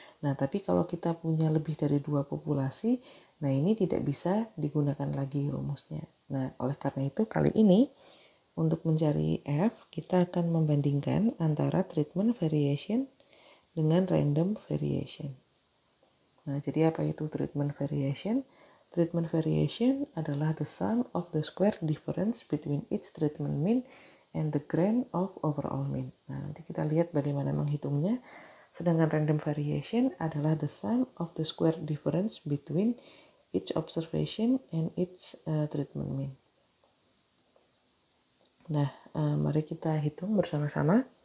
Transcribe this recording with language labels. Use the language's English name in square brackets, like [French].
[Indonesian] Nah, tapi kalau kita punya lebih dari 2 populasi, nah ini tidak bisa digunakan lagi rumusnya. Nah, oleh karena itu kali ini untuk mencari F, kita akan membandingkan antara treatment variation dengan random variation. Nah, jadi apa itu treatment variation? [English] Treatment variation [Indonesian] adalah [English] the sum of the square difference between each treatment mean and the grade of overall mean. [Indonesian] Nah, nanti kita lihat bagaimana menghitungnya. Sedangkan [English] random variation [Indonesian] adalah [English] the sum of the square difference between each observation and each treatment mean. [Indonesian] Nah, mari kita hitung bersama-sama.